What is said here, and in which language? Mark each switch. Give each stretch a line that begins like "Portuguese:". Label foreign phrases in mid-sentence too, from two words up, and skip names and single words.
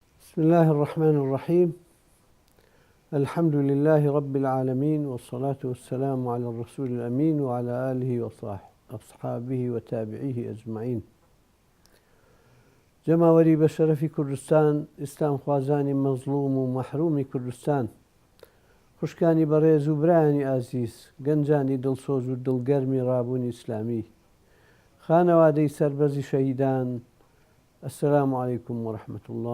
Arabic: بسم الله الرحمن الرحيم. الحمد لله رب العالمين، والصلاة والسلام على الرسول الأمين وعلى آله وأصحابه وتابعيه أجمعين.
Central Kurdish: جەماوەری بە شەرەفی کوردستان، ئیسلام خوازانی مەزلوم و مەحرومی کوردستان، خوشکانی بەڕێز و برایانی ئازیز، گەنجانی دڵسۆز و دڵگەرمی ڕابوونی ئیسلامی، خانەوادەی سەربەرزی شەهیدان،
Arabic: ئەسەلامو عەلەیکوم وەڕەحمەتوڵڵاه.